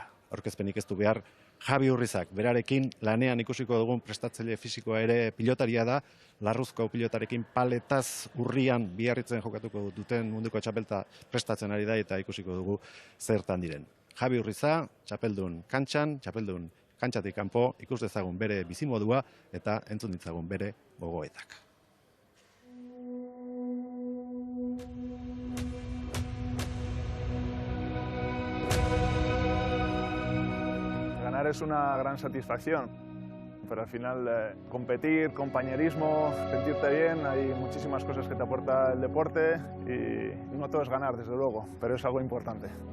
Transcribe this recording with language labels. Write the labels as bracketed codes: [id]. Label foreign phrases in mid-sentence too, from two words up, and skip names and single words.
[eu] Aurkezpenik ez du behar Javi Urrizak, berarekin lanean ikusiko dugun prestatzaile fisikoa ere pilotaria da, Larruzko pilotarekin paletaz urrian Biarritzen jokatuko duten munduko txapelta prestatzen ari da eta ikusiko dugu zertan diren. Javi Urriza, txapeldun kantxan, txapeldun kantxatik kanpo, ikus dezagun bere bizimodua eta entzun ditzagun bere gogoetak. [es] Ganar es una gran satisfacción, pero al final competir, compañerismo, sentirte bien, hay muchísimas cosas que te aporta el deporte y no todo es ganar, desde luego, pero es algo importante.